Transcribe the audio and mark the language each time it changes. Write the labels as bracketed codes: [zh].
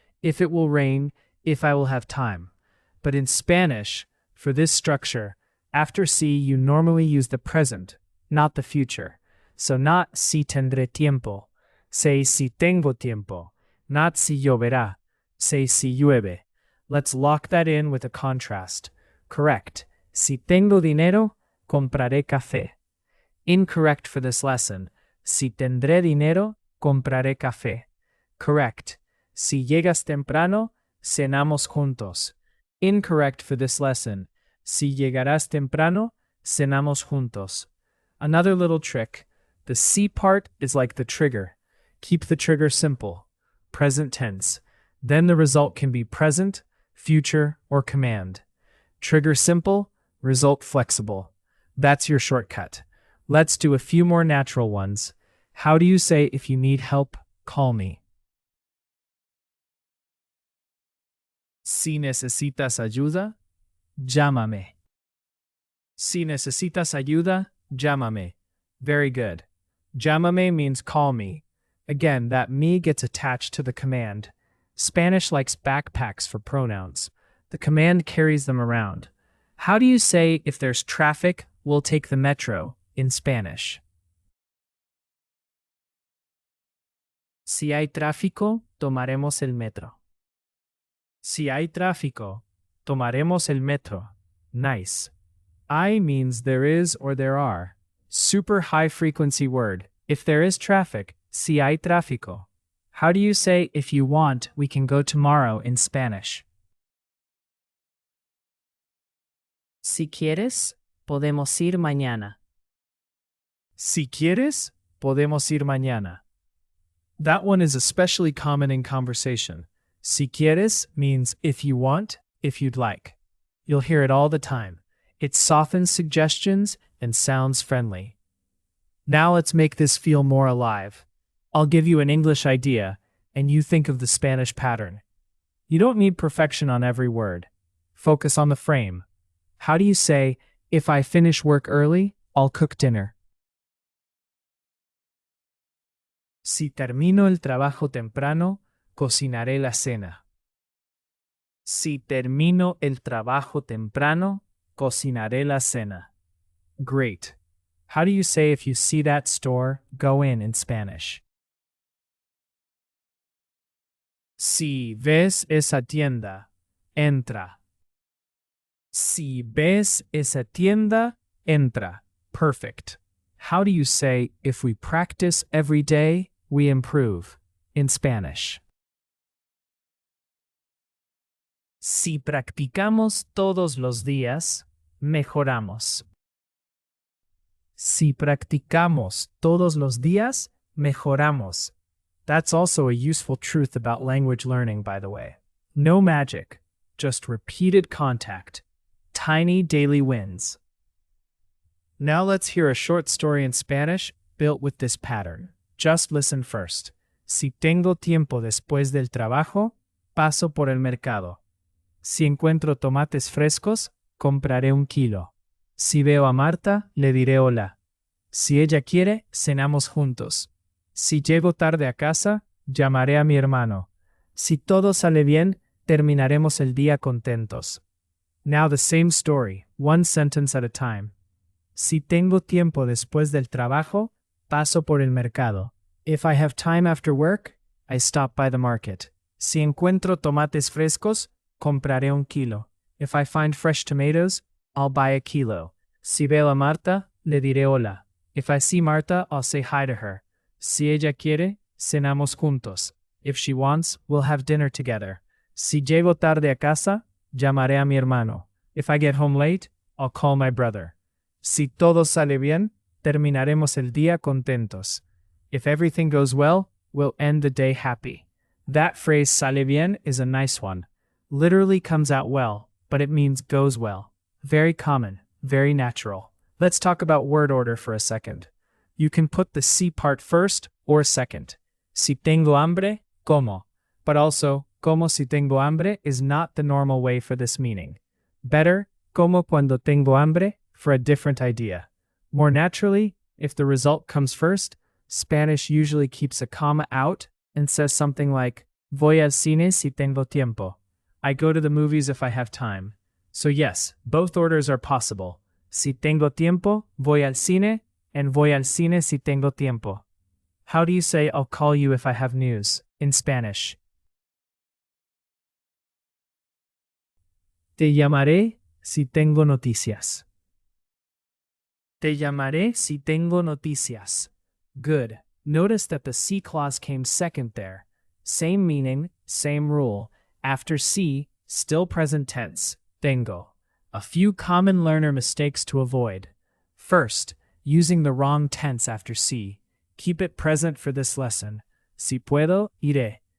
[en] If it will rain, if I will have time. But in Spanish, for this structure, after si you normally use the present, not the future. So not [es] si tendré tiempo. [en] Say [es] si tengo tiempo. [en] Not [es] si lloverá. [en] Say [es] si llueve. [en] Let's lock that in with a contrast. Correct. [es] Si tengo dinero, compraré café. [en] Incorrect for this lesson. [es] Si tendré dinero, compraré café. [en] Correct. [es] Si llegas temprano, cenamos juntos. [en] Incorrect for this lesson. [es] Si llegarás temprano, cenamos juntos. [en] Another little trick. The si part is like the trigger. Keep the trigger simple. Present tense. Then the result can be present, future, or command. Trigger simple, result flexible. That's your shortcut. Let's do a few more natural ones. How do you say if you need help, call me? [es] Si necesitas ayuda, llámame. Si necesitas ayuda, llámame. [en] Very good. Llámame means call me. Again, that me gets attached to the command. Spanish likes backpacks for pronouns. The command carries them around. How do you say if there's traffic, we'll take the metro in Spanish? [es] Si hay tráfico, tomaremos el metro. Si hay tráfico, tomaremos el metro. [en] Nice. I means there is or there are. Super high frequency word. If there is traffic, [es] si hay tráfico. [en] How do you say if you want, we can go tomorrow in Spanish? [es] Si quieres, podemos ir mañana. Si quieres, podemos ir mañana. [en] That one is especially common in conversation. [es] Si quieres [en] means if you want, if you'd like. You'll hear it all the time. It softens suggestions and sounds friendly. Now let's make this feel more alive. I'll give you an English idea, and you think of the Spanish pattern. You don't need perfection on every word. Focus on the frame. How do you say, if I finish work early, I'll cook dinner? [es] Si termino el trabajo temprano, cocinaré la cena. Si termino el trabajo temprano, cocinaré la cena. [en] Great. How do you say if you see that store, go in Spanish? [es] Si ves esa tienda, entra. Si ves esa tienda, entra. [en] Perfect. How do you say if we practice every day, we improve in Spanish? [es] Si practicamos todos los días, mejoramos. Si practicamos todos los días, mejoramos. [en] That's also a useful truth about language learning, by the way. No magic, just repeated contact. Tiny daily wins. Now let's hear a short story in Spanish built with this pattern. Just listen first. [es] Si tengo tiempo después del trabajo, paso por el mercado. Si encuentro tomates frescos, compraré 1 kilo. Si veo a Marta, le diré hola. Si ella quiere, cenamos juntos. Si llego tarde a casa, llamaré a mi hermano. Si todo sale bien, terminaremos el día contentos. [en] Now the same story, one sentence at a time. [es] Si tengo tiempo después del trabajo, paso por el mercado. [en] If I have time after work, I stop by the market. [es] Si encuentro tomates frescos, compraré 1 kilo. [en] If I find fresh tomatoes, I'll buy 1 kilo. [es] Si veo a Marta, le diré hola. [en] If I see Marta, I'll say hi to her. [es] Si ella quiere, cenamos juntos. [en] If she wants, we'll have dinner together. [es] Si llego tarde a casa, llamaré a mi hermano. [en] If I get home late, I'll call my brother. [es] Si todo sale bien, terminaremos el día contentos. [en] If everything goes well, we'll end the day happy. That phrase sale bien is a nice one. Literally comes out well, but it means goes well. Very common, very natural. Let's talk about word order for a second. You can put the si part first or second. [es] Si tengo hambre, como. [en] But also, [es] como si tengo hambre [en] is not the normal way for this meaning. Better, [es] como cuando tengo hambre, [en] for a different idea. More naturally, if the result comes first, Spanish usually keeps a comma out and says something like, [es] voy al cine si tengo tiempo. [en] I go to the movies if I have time. So yes, both orders are possible. [es] Si tengo tiempo, voy al cine, and voy al cine si tengo tiempo. [en] How do you say I'll call you if I have news in Spanish? [es] Te llamaré si tengo noticias. Te llamaré si tengo noticias. [en] Good. Notice that the si clause came second there. Same meaning, same rule. After si, still present tense, tengo. A few common learner mistakes to avoid. First, using the wrong tense after si. Keep it present for this lesson. [es] Si puedo, iré.